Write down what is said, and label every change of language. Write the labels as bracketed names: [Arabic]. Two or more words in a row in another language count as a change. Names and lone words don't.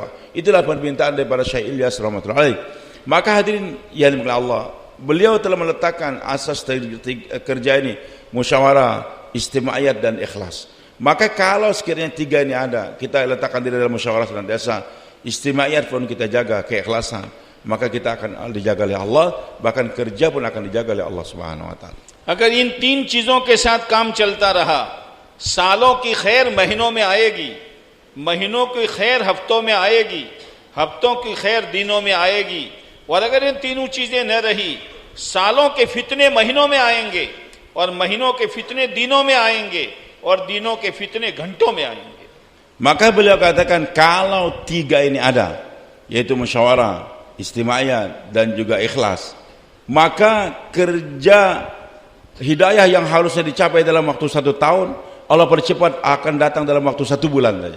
[Indonesian] Itulah permintaan daripada Syekh Ilyas [Arabic] رحمة الله عليه. [Indonesian] Maka hadirin yang dimuliakan Allah, beliau telah meletakkan asas kerja ini, musyawarah, istimaiyat dan ikhlas. Maka kalau sekiranya 3 ini ada, kita letakkan diri dalam musyawarah senantiasa, istimaiyat pun kita jaga, keikhlasan, maka kita akan dijaga oleh Allah, bahkan kerja pun akan dijaga oleh Allah [Arabic] سبحانه وتعالى. [Hindi] अगर इन 3 चीजों के साथ काम चलता रहा, सालों की खैर महीनों में आएगी, महीनों की खैर हफ्तों में आएगी, हफ्तों की खैर दिनों में आएगी, और अगर इन तीनों चीजें न रही, सालों के फितने महीनों में आएंगे, और महीनों के फितने दिनों में आएंगे, और दिनों के फितने घंटों में आएंगे. [Indonesian] Maka beliau katakan kalau 3 ini ada, yaitu musyawarah, istimaiyat dan juga ikhlas, maka kerja hidayah yang harusnya dicapai dalam waktu 1 tahun, Allah percepat akan datang dalam waktu 1 bulan saja.